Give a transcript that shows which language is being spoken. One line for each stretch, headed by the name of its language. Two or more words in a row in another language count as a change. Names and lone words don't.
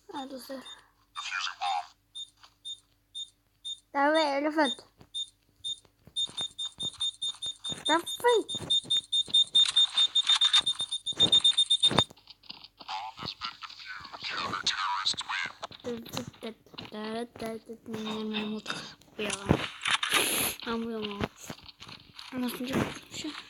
Turkish: dostlar.
English: That way, elephant. That way.
Turkish: Nasıl yapmış?